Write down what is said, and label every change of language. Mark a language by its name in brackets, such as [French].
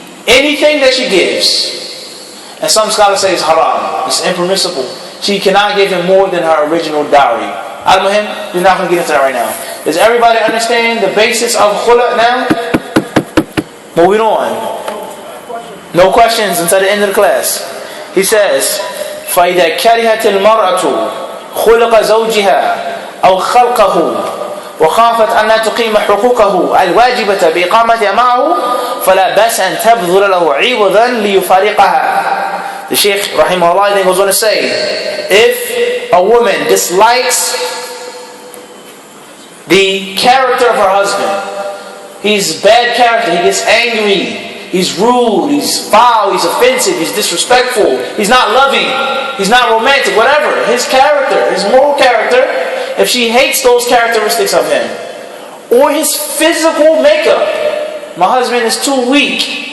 [English] Anything that she gives. And some scholars say it's haram, it's impermissible. She cannot give him more than her original dowry. Al-Muhim, we're not going to get into that right now. Does everybody understand the basis of khula now? Moving on. No questions until the end of the class. He says, [Arabic] فَإِذَا كَرِهَتِ الْمَرْأَةُ خُلِقَ زَوْجِهَا أَوْ خَلْقَهُ وخافت أن لا تقيم حقوقه الواجبة بإقامتها معه فلا بأس أن تبذل له عوضا ليفارقها. [English] The shaykh rahimahullah then goes on to say, if a woman dislikes the character of her husband, he's bad character, he gets angry, he's rude, he's foul, he's offensive, he's disrespectful, he's not loving, he's not romantic, whatever, his character, his moral character, if she hates those characteristics of him, or his physical makeup, my husband is too weak,